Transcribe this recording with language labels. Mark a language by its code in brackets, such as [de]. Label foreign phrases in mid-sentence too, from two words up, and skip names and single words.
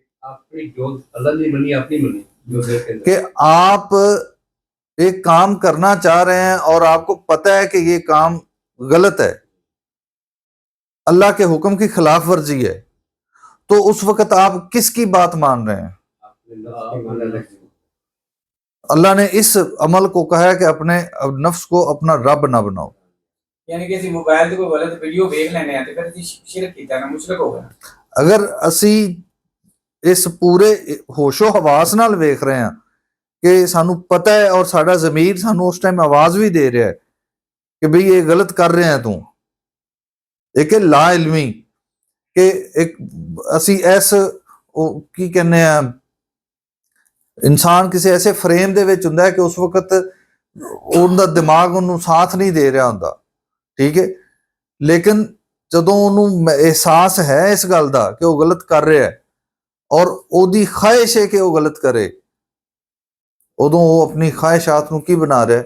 [ur] کہ آپ ایک کام کرنا چاہ رہے ہیں اور آپ کو پتہ ہے کہ یہ کام غلط ہے، اللہ کے حکم کی خلاف ورزی ہے، تو اس وقت آپ کس کی بات مان رہے ہیں؟ اللہ نے اس عمل کو کہا ہے کہ اپنے نفس کو اپنا رب نہ بناؤ. [pa] یعنی کہ موبائل تے کوئی غلط ویڈیو دیکھ لینے ہیں تے پھر اسی شرک کیتا نا، مشرک ہو گیا. اگر اسی اس پورے ہوش و حواس نال ویکھ رہے ہیں کہ سانو پتہ ہے اور ساڈا ضمیر سانو اس ٹائم آواز بھی دے رہا ہے کہ بھئی یہ غلط کر رہے ہیں، تو ایک لا علمی کہ ایک اسی ایس کی کہنے ہیں انسان کسی ایسے فریم دے وچ ہوندا ہے کہ اس وقت ان دا دماغ انہوں ساتھ نہیں دے رہا ہوندا، ٹھیک ہے، لیکن جدوں انہوں احساس ہے اس گل دا [ur] کہ وہ غلط کر رہا ہے [pa] اور او دی خواہش ہے کہ وہ غلط کرے، ادوں وہ اپنی خواہشات نو کی بنا رہا ہے؟